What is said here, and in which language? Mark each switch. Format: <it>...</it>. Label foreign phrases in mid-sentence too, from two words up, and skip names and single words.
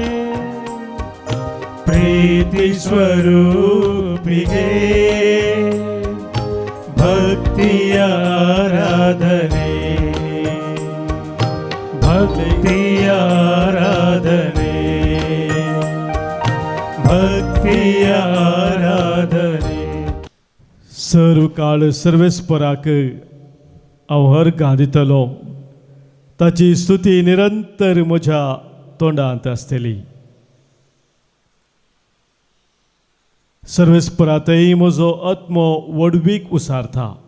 <kn>ಪ್ರೀತಿ ಸ್ವರೂಪಿಗೆ ಭಕ್ತಿಯ ಆರಾಧನೆ. ಭಕ್ತಿಯ ಆರಾಧನೆ. ಭಕ್ತಿಯ ಆರಾಧನೆ.</kn> <kok>सर्व काळ सर्वेस्पराक हांव हरगां दितलो. ताची स्तुती निरंतर म्हज्या तोंडांत आसतली. सर्वेस्परातय म्हजो आत्मो वडवीक उसारता.</kok>